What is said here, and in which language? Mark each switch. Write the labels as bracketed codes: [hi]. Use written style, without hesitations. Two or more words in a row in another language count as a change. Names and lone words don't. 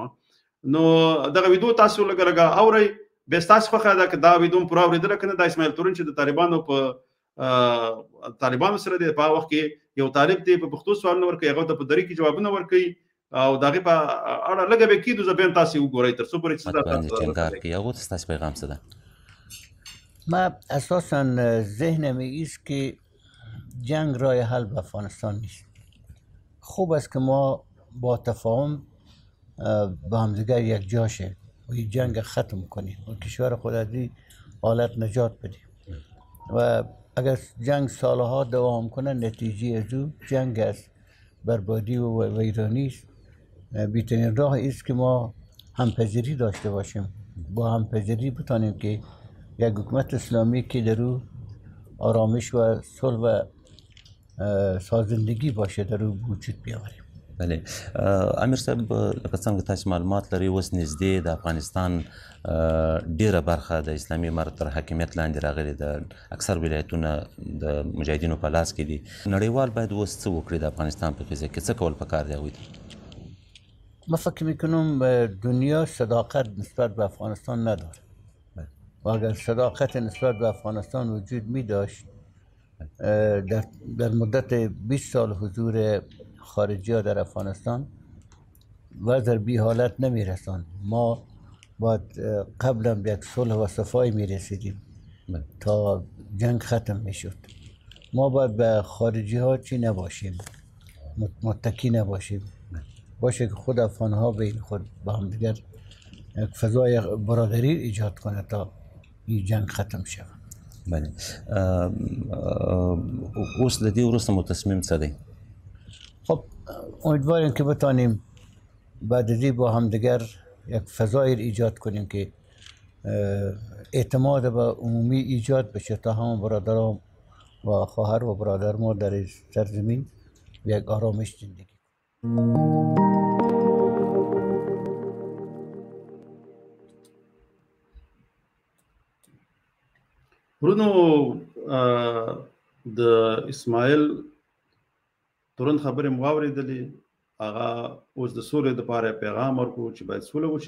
[ps] نو دغه ویډیو تاسو لږه لږه اورئ. بیا ستاسو خوښه ده که دا ویډیو هم پوره اورېدله که نه. دا اسماعیل تورن چې د طالبانو سره دی په هغه وخت کې یو طالب دی په پښتو سوالونه ورکوي، هغه ته په دري کې جوابونه ورکوي او د هغې په اړه لږه به کېدو زه بیا هم تاسې وګورئ تر څو پورې چې هغو ته ستاسې پیغام څه ده؟ [fa] من اساسا ذهنم ایست که جنگ راه حل به افغانستان نیست. خوب است که ما با تفاهم با همدیگر یک جا شیم و این جنگ ختم کنیم و کشور خود از این حالت نجات بدیم. و اگر جنگ سالها دوام کنه نتیجه از او جنگ است، بربادی و ویرانی است. بهترین راه است که ما همپذیری داشته باشیم، با همپذیری بتانیم که یک حکومت اسلامی که در او آرامش و صلح و سازندگی باشه در او وجود بیاوریم. [ps] بله امیر صاحب لکه څنګه تاسو معلومات لري اوس نږدې د افغانستان ډیره برخه د اسلامي امارت تر حاکمیت لاندې راغلي د اکثر ولایتونه د مجاهدینو په لاس کې دي. نړیوال باید اوس څه وکړي د افغانستان په فضا کې څه کول پکار دی هغوی ته؟ [fa] ما فکر میکنم دنیا صداقت نسبت به افغانستان نداره و اگر صداقت نسبت به افغانستان وجود می داشت در مدت 20 سال حضور خارجی ها در افغانستان وضع بی حالت نمی رساند. ما باید قبلا به یک صلح و صفایی می رسیدیم تا جنگ ختم می شد. ما باید به خارجی ها چی نباشیم، متکی نباشیم، باشه که خود افغان ها بین خود با هم دیگر یک فضای برادری ایجاد کنه تا این جنگ ختم شود. [ps] بله اوس د دې وروسته مو تصمیم څه دی؟ [fa] خب امیدواریم که بتانیم بعد از این با هم دیگر یک فضای ایجاد کنیم که اعتماد به عمومی ایجاد بشه تا همه برادران و خواهر و برادر ما در سرزمین یک آرامش زندگی. [ps] ورونو د اسماعیل تورن خبرې مو واورېدلې، هغه اوس د سولې دپاره پیغام ورکړو چې باید سوله وشي.